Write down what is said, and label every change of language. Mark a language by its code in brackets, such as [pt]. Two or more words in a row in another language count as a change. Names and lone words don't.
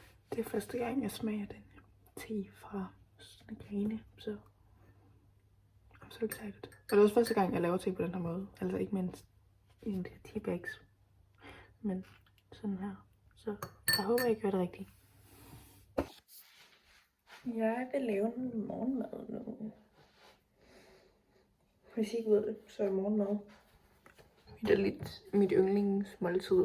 [da] Det er første gang, jeg smager den te fra Grene, så [en] I'm so excited. [da] Og det er også første gang, jeg laver te på den her måde. Altså ikke mindst i en teabags, men sådan her. Så jeg håber, jeg gør det rigtigt. Jeg vil lave en morgenmad nu. Hvis I ikke ved det, så er morgenmad det er lidt mit yndlingsmåltid.